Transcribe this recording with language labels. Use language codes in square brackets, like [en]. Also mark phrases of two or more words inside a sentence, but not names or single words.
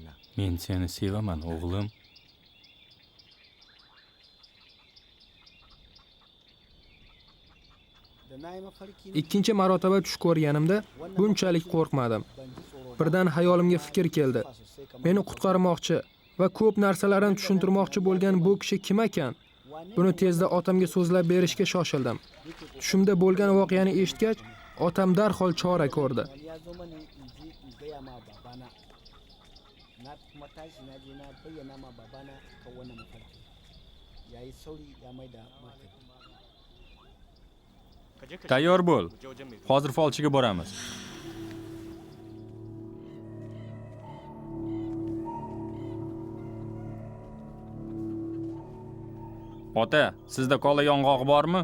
[uz] Men seni sevaman, o'g'lim. [ha] Da na yi mafarki na [uz] Ikkinchi marotaba tush ko'rganimda bunchalik qo'rqmadim. Birdan hayolimga fikr keldi. [ha] sosai kamar [uz] Meni qutqarmoqchi va ko'p narsalarni tushuntirmoqchi bo'lgan bu kishi kim ekan? Buni tezda otamga so'zlab berishga shoshildim. Tushimda bo'lgan voqeani eshitgach, otam darhol chora ko'rdi. [ha] wani ya zo mani in je in gaya ma babana. Na kuma tashi na je na bayyana ma babana kan wannan mafarki. Ya yi sauri ya mai da martani. [uz] Tayyor bo'l. Hozir folchiga boramiz. Ota, sizda kola yong'oq bormi?